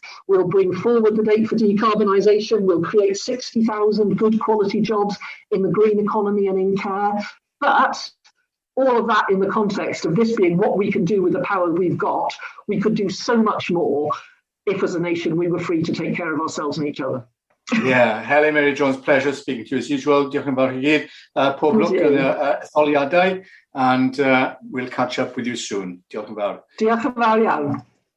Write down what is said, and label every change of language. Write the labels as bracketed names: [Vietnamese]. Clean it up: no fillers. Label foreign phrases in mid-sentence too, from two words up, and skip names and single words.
[English] We'll bring forward the date for decarbonisation. We'll create 60,000 good quality jobs in the green economy and in care. But all of that in the context of this being what we can do with the power we've got, we could do so much more if as a nation we were free to take care of ourselves and each other. Yeah, Helen Mary Jones, pleasure speaking to you as usual. [Welsh] Diolch yn fawr i gyd. Pob lwc yn y etholiadau, [English] and we'll catch up with you soon. [Welsh] Diolch yn fawr. Diolch yn fawr iawn.